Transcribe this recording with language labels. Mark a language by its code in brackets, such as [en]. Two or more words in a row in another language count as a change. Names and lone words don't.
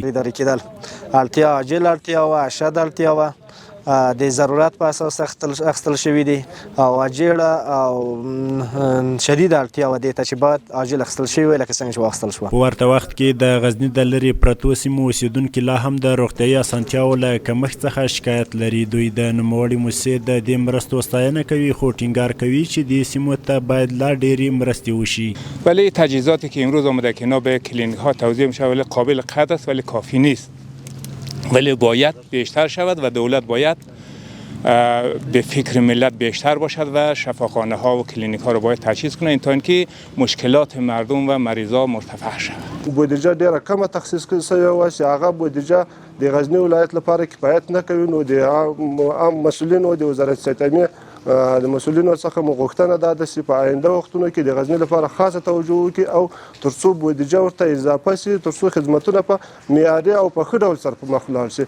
[ps] ادارې کېدل اړتیا عاجل اړتیا وه، اشد اړتیا وه، د ضرورت په اساس اخیستل شوي دي او عاجله او شدیده اړتیا وه دې ته چې باید عاجل اخیستل شوي وي لکه څنګه چې واخیستل شوه. په ورته وخت کې د غزني د لرې پرتو سیمو اوسیدونکي لا هم د روغتیايي اسانتیاوو له کمښت څخه شکایت لري. دوی د نوموړې مؤسسې د دې مرستو ستاینه کوي خو ټینګار کوي چې دې سیمو ته باید لا ډېرې مرستې وشي. [fa] ولی تجهیزاتی که امروز آمده که اینا به کلینیک ها توزیع میشه ولی قابل قدر است ولی کافی نیست، ولی باید بیشتر شود و دولت باید به فکر ملت بیشتر باشد و شفاخانه ها و کلینیک ها رو باید تجهیز کنه تا اینکه مشکلات مردم و مریضا مرتفع شود. [ps] بودجه ډیره کمه تخصیص شوی وه چې هغه بودجه د غزني ولایت لپاره کفایت نه کوي. نو د عام مسؤلینو د وزارت صحت د مسؤلینو څخه مو غوښتنه ده چې په آینده وختونو کې د غزني لپاره خاصه توجه وکړي او تر څو بودجه ورته اضافه شي تر څو خدمتونه په معیاري او په ښه ډول سره په مخ ولاړ شي.